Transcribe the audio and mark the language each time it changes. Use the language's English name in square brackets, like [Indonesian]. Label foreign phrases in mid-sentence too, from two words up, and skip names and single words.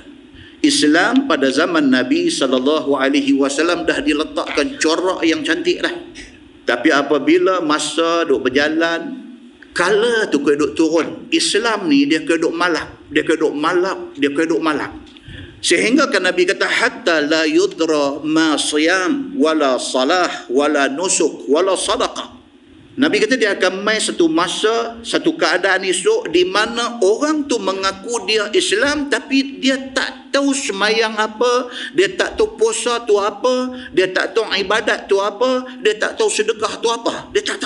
[Malay] Islam pada zaman Nabi SAW dah diletakkan corak yang cantik dah. Tapi apabila masa duk berjalan, colour tu kena duk turun. Islam ni dia kena duk malap, dia kena duk malap, dia kena duk malap. Sehingga kan Nabi kata, [Arabic] حتى لا يدرى ما صيام ولا صلاة ولا نسك ولا صدقة. [Malay] Nabi kata dia akan mai satu masa, satu keadaan esok di mana orang tu mengaku dia Islam tapi dia tak tahu semayang apa, dia tak tahu puasa tu apa, dia tak tahu ibadat tu apa, dia tak tahu sedekah tu apa, dia tak tahu.